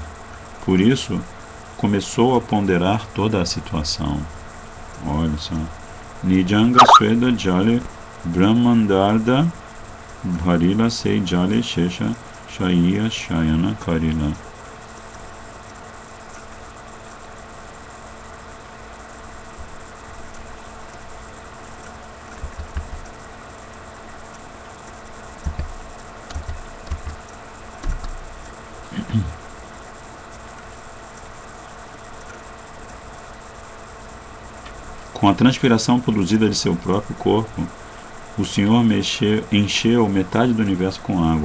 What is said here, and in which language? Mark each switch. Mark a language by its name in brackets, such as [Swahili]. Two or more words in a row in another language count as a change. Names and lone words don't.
[Portuguese] Por isso, começou a ponderar toda a situação. Olha só. [Bangla] নিজাঙ্গ স্বেদ জলে ব্রহ্মাণ্ড ভরিলা সেই জলে শেষ শয্যা শয়ন করিলা. [Portuguese] Com a transpiração produzida de seu próprio corpo, o Senhor encheu metade do universo com água.